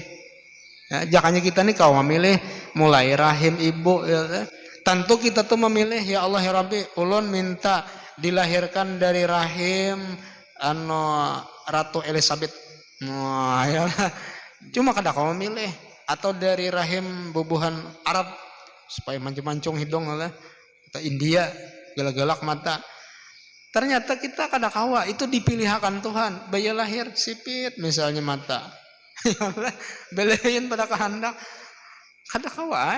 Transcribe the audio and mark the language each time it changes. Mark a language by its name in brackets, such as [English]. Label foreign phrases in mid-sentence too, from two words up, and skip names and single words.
[Banjar] Ya, jakanya kita nih kau memilih mulai rahim ibu ya. Tentu kita tuh memilih [Arabic] يا الله يا ربي, [Banjar] ulun minta dilahirkan dari rahim Ratu Elizabeth. Nah, ya. Cuma kada kau memilih, atau dari rahim bubuhan Arab supaya mancung-mancung hidung lah, atau India galak-galak mata. Ternyata kita kada kawa, itu dipilihkan Tuhan. Bayi lahir sipit misalnya mata. Belain pada kehendak kada kawa.